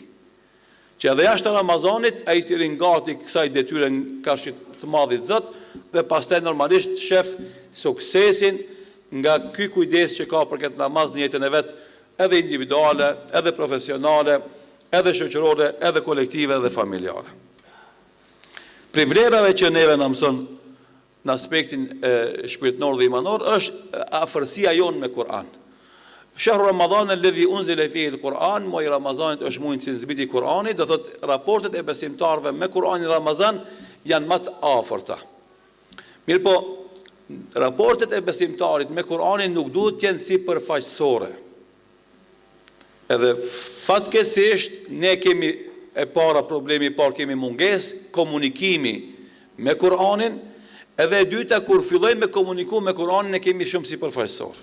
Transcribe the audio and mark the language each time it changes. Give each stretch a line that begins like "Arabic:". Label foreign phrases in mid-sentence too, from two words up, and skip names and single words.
Albanian: Që edhe jashtë Ramazanit ai të rinë gati kësaj detyre nga të madhit Zot, dhe pastaj normalisht shef suksesin nga ky kujdes që ka për këtë namaz në jetën e vet, edhe individuale, edhe profesionale, edhe shoqërore, edhe kolektive dhe familjare. Prej vlerave që neve na mëson në aspektin shpirtënor dhe imanor është afërsia jonë me Kur'an.
Arabic: شهر رمضان الذي أنزل فيه القرآن,
Albanian: muaj Ramazanit është muaj që zbriti Kur'ani, do thotë raportet e besimtarëve me Kur'anin Ramazan janë më të afërta. Mirë po, raportet e besimtarit me Kur'anin nuk duhet të jenë si përfaqësore. Edhe fatkeqësisht ne kemi e para problemi i parë, kemi mungesë komunikimi me Kur'anin, edhe e dyta kur fillojmë me komuniku me Kur'anin ne kemi shumë si përfaqësor.